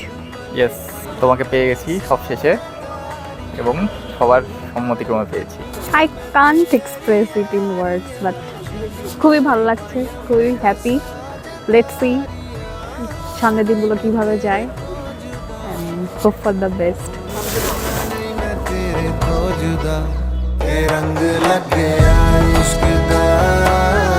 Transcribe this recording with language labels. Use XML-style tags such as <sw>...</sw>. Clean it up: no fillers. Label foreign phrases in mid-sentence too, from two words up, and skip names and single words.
<bn>ইয়েস, তোমাকে পেয়ে গেছি সব শেষে, এবং সবার সম্মতিক্রমে পেয়েছি।</bn> <en>I can't express it in words, but</en> <bn>খুবই ভালো লাগছে, খুবই হ্যাপি।</bn> <en>let's see</en> <bn>সামনের দিনগুলো কিভাবে যায়,</bn> <en>and hope for the best.</en> <hi>मैं तेरे तो जुदा, ये रंग लग गया इश्क दा।</hi>